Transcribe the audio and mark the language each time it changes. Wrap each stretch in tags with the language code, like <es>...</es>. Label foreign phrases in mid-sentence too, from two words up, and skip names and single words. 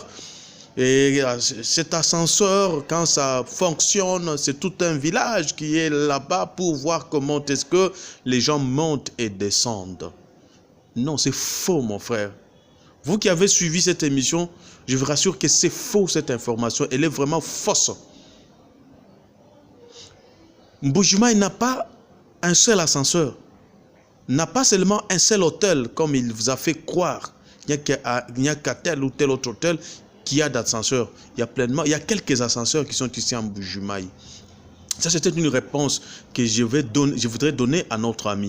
<fr>Et cet ascenseur, quand ça fonctionne, c'est tout un village qui est là-bas pour voir comment est-ce que les gens montent et descendent. Non, c'est faux, mon frère. Vous qui avez suivi cette émission, je vous rassure que c'est faux, cette information. Elle est vraiment fausse. Mbuji-Mayi n'a pas un seul ascenseur. N'a pas seulement un seul hôtel, comme il vous a fait croire. Il n'y a qu'à tel ou tel autre hôtel qui a d'ascenseur. Il y a quelques ascenseurs qui sont ici en Mbuji-Mayi. Ça, c'était une réponse que je voudrais donner à notre ami.</fr>